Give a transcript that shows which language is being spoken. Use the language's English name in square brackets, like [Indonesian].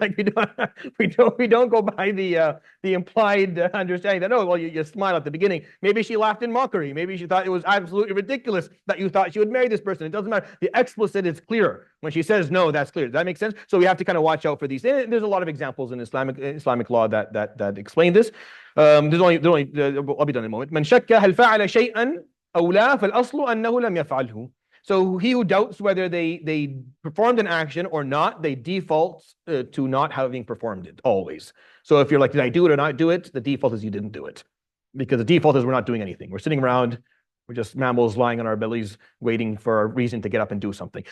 [English] Like we don't go by the implied understanding that, oh well, you smile at the beginning. Maybe she laughed in mockery. Maybe she thought it was absolutely ridiculous that you thought she would marry this person. It doesn't matter. The explicit is clear. When she says no, that's clear. Does that make sense? So we have to kind of watch out for these. And there's a lot of examples in Islamic law that explain this. I'll be done in a moment. [Arabic] من شك هل فعل شيئا أو لا فالأصل أنه لم يفعله. [English] So he who doubts whether they performed an action or not, they default to not having performed it always. So if you're like, did I do it or not do it? The default is you didn't do it, because the default is we're not doing anything. We're sitting around. We're just mammals lying on our bellies, waiting for a reason to get up and do something.